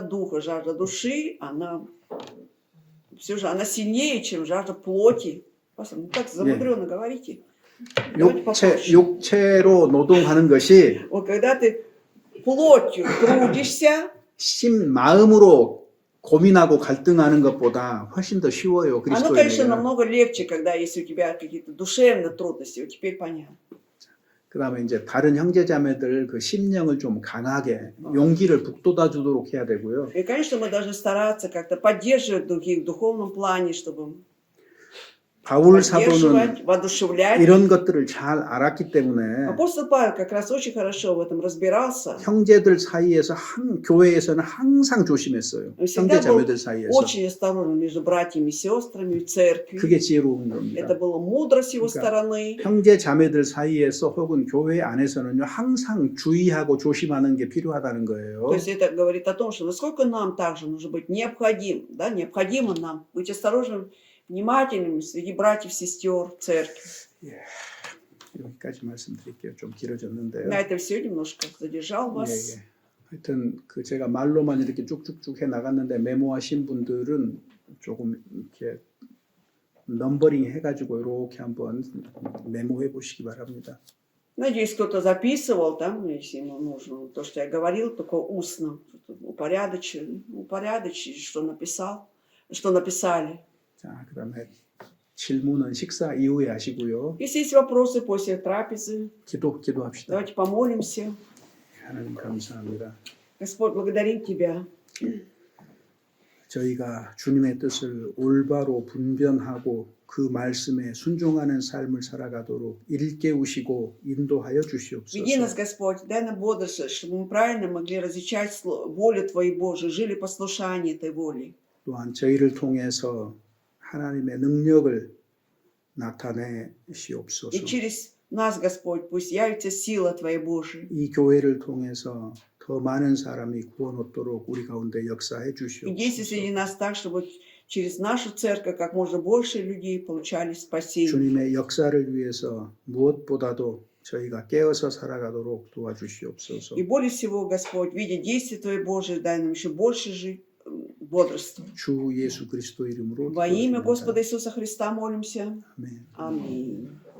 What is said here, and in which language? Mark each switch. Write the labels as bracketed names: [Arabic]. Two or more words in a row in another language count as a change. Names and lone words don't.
[Russian] духа, жажда души, она все же она сильнее, чем жажда плоти. Пастор, ну так замудренно говорите. Давайте попроще. [Korean] 육체로 노동하는 것이 [Russian] Вот когда ты плотью трудишься, [Korean] 마음으로 고민하고 갈등하는 것보다 훨씬 더 쉬워요. [Russian] оно, [Korean] 그리스도인에게. [Russian] конечно, намного легче, когда если у тебя какие-то душевные трудности. Вот теперь понятно. [Korean] 그다음에 이제 다른 형제자매들 그 심령을 좀 강하게 용기를 북돋아 주도록 해야 되고요. [Russian] И, конечно, мы должны стараться как-то поддерживать других в духовном плане, чтобы [Korean] 바울 사도는 [Russian] поддерживать, воодушевлять. [Korean] 이런 것들을 잘 알았기 때문에 [Russian] Апостол Павел как раз очень хорошо в этом разбирался. [Korean] 형제들 사이에서 교회에서는 항상 조심했어요. [Russian] Он [Korean] 형제 [Russian] всегда был [Korean] 자매들 사이에서. [Russian] очень осторожен между братьями и сестрами в церкви. [Korean] 그게 지혜로운 겁니다. [Russian] Это была мудрость его [Korean] 그러니까 [Russian] стороны. [Korean] 형제 자매들 사이에서 혹은 교회 안에서는요 항상 주의하고 조심하는 게 필요하다는 거예요. [Russian] То есть это говорит о том, что насколько нам также нужно быть необходимо нам быть осторожным, внимательными среди братьев, сестер в церкви. [Korean] 여기까지 말씀드릴게요. 좀 길어졌는데요. [Russian] На этом все немножко задержал [Korean] 예, [Russian] вас. [Korean] 예. 하여튼 그 제가 말로만 이렇게 쭉쭉쭉 해 나갔는데 메모하신 분들은 조금 이렇게 넘버링 해가지고 이렇게 한번 메모해 보시기 바랍니다. [Russian] Надеюсь, кто-то записывал там, если ему нужно, то, что я говорил, только устно, упорядочить, что написал, что написали. [Korean] 자, 그다음에 질문은 식사 이후에 하시고요. [Russian] Если есть вопросы после трапезы, [Korean] 기도합시다. [Russian] давайте помолимся. [Korean] 하나님 감사합니다. [Russian] Господь, благодарим Тебя. [Korean] 저희가 주님의 뜻을 올바로 분별하고 그 말씀에 순종하는 삶을 살아가도록 일깨우시고 인도하여 [Russian] Веди [Korean] 주시옵소서. [Russian] нас, Господь, дай нам бодрость, чтобы мы правильно могли различать волю Твоей Божией, жили послушание этой воли. [Korean] 또한 저희를 통해서 하나님의 능력을 나타내시옵소서. [Russian] И через нас, Господь, пусть явится сила Твоей Божией. [Korean] 이 교회를 통해서 더 많은 사람이 구원 얻도록 우리 가운데 역사해 [Russian] И действуй [Korean] 주시옵소서. [Russian] среди нас так, чтобы через нашу церковь как можно больше людей получали спасение. [Korean] 주님의 역사를 위해서 무엇보다도 저희가 깨어서 살아가도록 도와주시옵소서. [Russian] И более всего, Господь, видя действие Твое Божие, дай нам еще больше жить бодрством. [Korean] 주 예수 그리스도 이름으로 [Russian] Во имя [Korean] 기도드립니다. [Russian] Господа Иисуса Христа молимся. [Korean] 아멘. [Russian] Аминь.